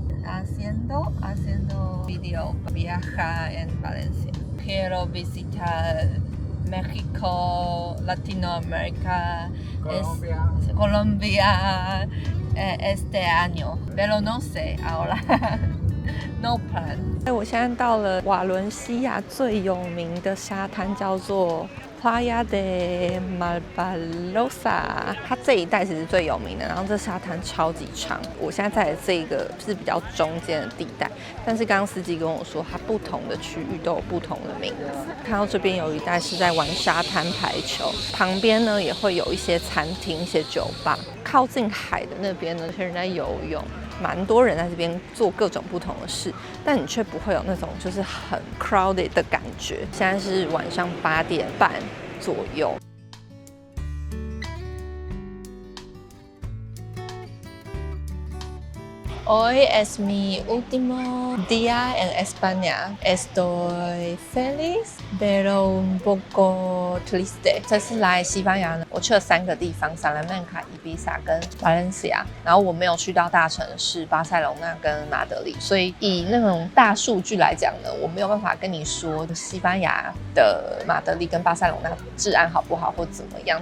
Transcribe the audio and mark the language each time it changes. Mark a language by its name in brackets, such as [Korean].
[Spanish] haciendo video viajar en Valencia. Quiero visitar México, Latinoamérica, Colombia este año, pero no sé ahora. [English] No plan。 [Chinese] 我现在到了瓦伦西亚最有名的沙滩，叫做 Playa de Malpalosa， 它这一带其实最有名的，然后这沙滩超级长。我现在在的这一个是比较中间的地带，但是刚刚司机跟我说，它不同的区域都有不同的名字。看到这边有一带是在玩沙滩排球，旁边呢也会有一些餐厅、一些酒吧。靠近海的那边呢，有些人在游泳。蛮多人在这边做各种不同的事，但你却不会有那种就是很 crowded 的感觉。现在是晚上8点半左右。 [Spanish] Hoy es mi último día en España. Estoy feliz, pero un poco triste. [Chinese] 这次来西班牙呢，我去了3个地方：萨拉曼卡、伊比萨跟瓦伦西亚。然后我没有去到大城市巴塞隆纳跟马德里，所以以那种大数据来讲呢，我没有办法跟你说西班牙的马德里跟巴塞隆纳治安好不好或怎么样。